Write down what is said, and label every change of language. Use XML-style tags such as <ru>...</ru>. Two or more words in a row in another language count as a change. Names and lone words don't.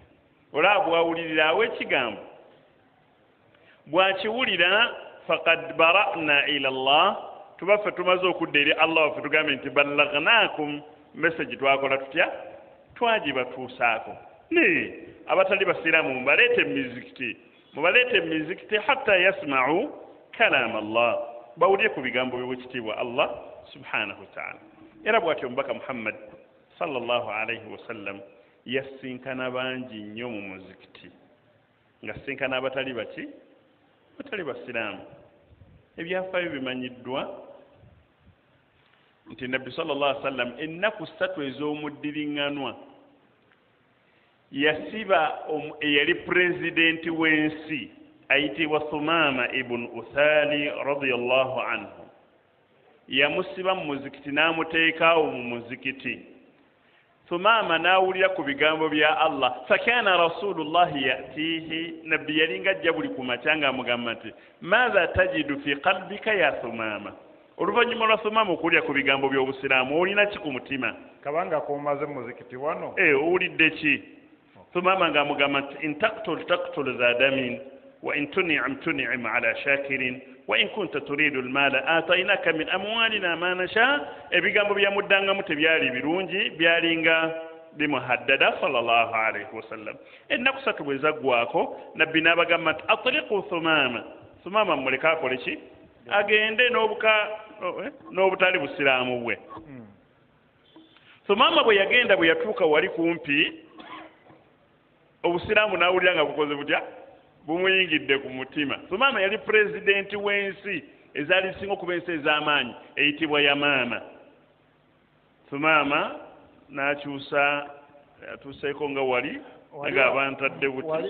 <lg>Olaba bw'awulirira awo ekigambo, bw'akiwulira</lg> <ar>فقد برأنا إلى الله,</ar> <lg>tubaffe tumaze okudda eri Allah waffe tugambe nti ballaghnakum message twakola tutya twagibatuusaako ne abatali basiraamu mubalete mizikiti</lg> <ar>حتى يسمعوا كلام الله</ar> <lg>bawulye ku bigambo by'ekitiibwa Allah</lg> <ar>سبحانه وتعالى</ar> <lg>era bw'atyo omubaka Muhammad</lg> <ar>صلى الله عليه وسلم</ar> <lg>yasinkana bangi nnyo mu muzikiti nga sinkana abatali basiraamu ebyafaayo bimanyiddwa nti nabbi</lg> <ar>صلى الله عليه وسلم</ar> <lg>ennaku 3 ez'omuddiringanwa yasiba eyali pulezidenti w'ensi ayitibwa Thumaama ibn Uthali</lg> <ar>رضي الله عنه</ar> <lg>yamusiba mu muzikiti n'amuteekaawo mu muzikiti Thumaama n'awulira ku bigambo bya Allah</lg> <ar>فكان رسول الله يأتيه</ar> <lg>nabbi yalinga ajja buli ku makya ng'amugamba nti</lg> <ar>ماذا تجد في قلبك يا ثمامة</ar> <lg>oluvannyuma lwa Thumaama okuwulira ku bigambo by'obusiraamu olina ki ku mutima kabanga komaze muzikiti wano owulidde ki Thumaama ng'amugamba nti</lg> <ar>إن تقتل ذا دم وإن تنعم على شاكر وإن كنت تريد المال أعطيناك من أموالنا ما نشاء</ar> <lg>ebigambo byamuddangamu tebyali birungi byalinga bimuhaddada</lg> <ar>صلى الله عليه وسلم</ar> <lg>ennaku 3 bwe zaggwako nabbi n'abagamba nti</lg> <ar>أطلقوا ثمامة</ar> <lg>muleka akole ki agende n'obutali busiraamu bwe Thumaama bwe yagenda bwe yatuuka wali kumpi obusiraamu n'awulira nga bukoze butya bumuyingidde ku mutima Thumaama yali pulezidenti w'ensi ezaali singa okuba ensi ez'amaanyi eyitibwa Yamaama Thumaama atuuseeko nga wali nga abantu adde buti</lg>